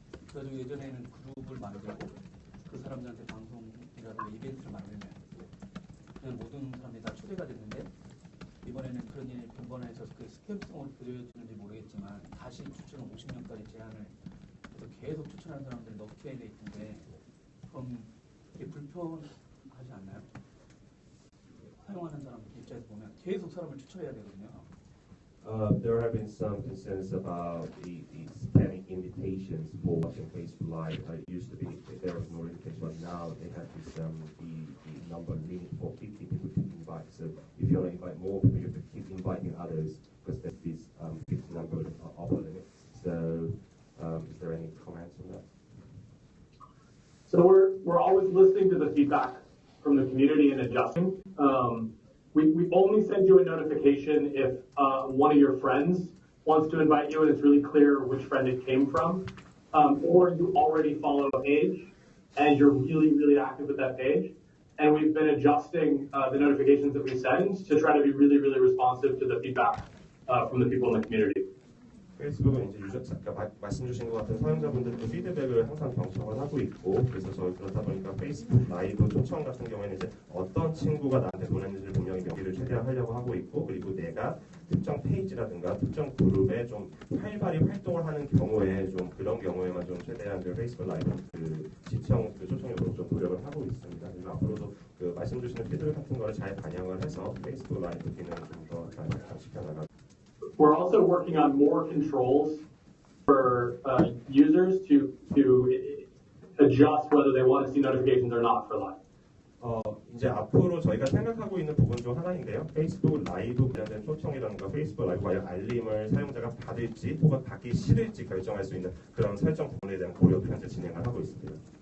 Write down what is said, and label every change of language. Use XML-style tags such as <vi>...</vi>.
<ko>그래서 예전에는 그룹을 만들고 그 사람들한테 방송이라든가 이벤트를 만들면 그냥 모든 사람들이 다 초대가 됐는데 이번에는 그런 일이 번번해서 그 스캠성으로 보여지는지 모르겠지만 다시 추천 50명까지 제한을 해서 계속 추천하는 사람들을 넣게 돼 있던데 그럼 이게 불편하지 않나요? 사용하는 사람 입장에서 보면 계속 사람을 추천해야 되거든요.</ko> <en>There have been some concerns about the spamming invitations for watching Facebook Live. It used to be there was no limitation, but now they have this the number limit for 50 people to invite. So if you want to invite more people, you have to keep inviting others because there's this 50 number upper limit. So is there any comments on that? So we're always listening to the feedback from the community and adjusting. We only send you a notification if one of your friends wants to invite you and it's really clear which friend it came from. or you already follow a page and you're really, really active with that page. And we've been adjusting the notifications that we send to try to be really, really responsive to the feedback from the people in the community.</en> <ko>페이스북은 이제 아까 말씀 주신 것 같은 사용자분들도 피드백을 항상 경청을 하고 있고, 그래서 저희 그렇다 보니까 페이스북 라이브 초청 같은 경우에는 이제 어떤 친구가 나한테 보냈는지를 분명히 명기를 최대한 하려고 하고 있고, 그리고 내가 특정 페이지라든가 특정 그룹에 좀 활발히 활동을 하는 경우에 좀 그런 경우에만 좀 최대한 그 페이스북 라이브 그 시청 그 초청력으로 좀 노력을 하고 있습니다. 그래서 앞으로도 그 말씀 주시는 피드백 같은 거를 잘 반영을 해서 페이스북 라이브 기능을 좀 더 잘 장식해 나가.</ko> <en>We're also working on more controls for users to adjust whether they want to see notifications or not for live.</en> <ko>이제 앞으로 저희가 생각하고 있는 부분 중 하나인데요. 페이스북 라이브 관련된 초청이라든가 페이스북 라이브 관련 알림을 사용자가 받을지 혹은 받기 싫을지 결정할 수 있는 그런 설정 부분에 대한 고려도 현재 진행을 하고 있습니다.</ko>